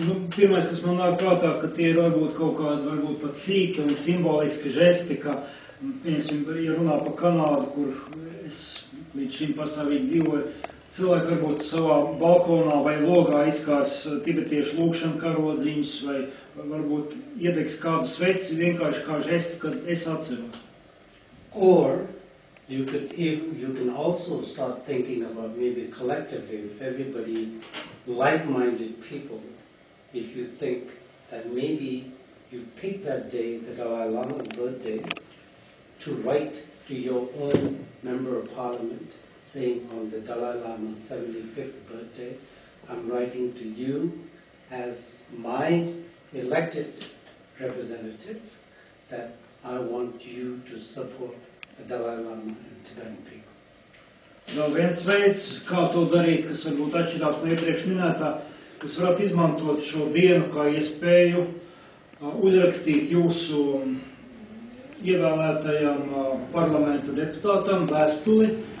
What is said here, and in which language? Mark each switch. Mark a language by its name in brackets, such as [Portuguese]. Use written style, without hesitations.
[Latvian] Pirmais, kas man nāk prātā, ka tie ir varbūt kaut kādi, pat sīki un simboliski žesti, ka, piemēram, ja runā par Kanādu, kur es līdz šim pastāvīgi dzīvoju, cilvēki varbūt savā balkonā vai logā izkārs tibetiešu lūkšanu karodziņus, vai varbūt iedegs kādu sveci vienkārši kā žestu, kad es atceros. [English] Or you can also start thinking about maybe collectively, if everybody, like-minded people, if you think that maybe you pick that day, the Dalai Lama's birthday, to write to your own member of parliament, saying on the Dalai Lama's 75th birthday, I'm writing to you as my elected representative that I want you to support the Dalai Lama and Tibetan people. [Latvian] Vēl viens veids, kā to darīt, kas varbūt atšķirās no iepriekš minētā, jūs varat izmantot šo dienu kā iespēju uzrakstīt jūsu ievēlētajam parlamenta deputātam vēstuli.